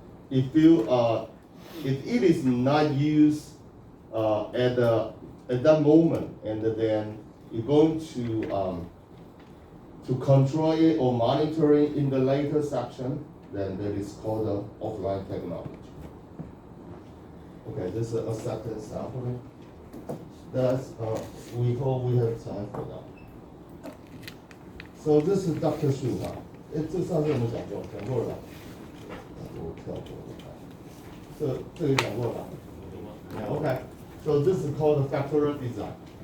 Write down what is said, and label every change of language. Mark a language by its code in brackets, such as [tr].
[en] If it is not used at that moment, and then you're going to control it or monitor it in the later section, then that is called offline technology. Okay, this is acceptance sampling. That's, we hope we have time for that. So this is Dr. [zh] Shu 哈，这上次我们讲过了吧？我跳过了，这个讲过了吧？ [en] Yeah, okay. So this is called the factorial design.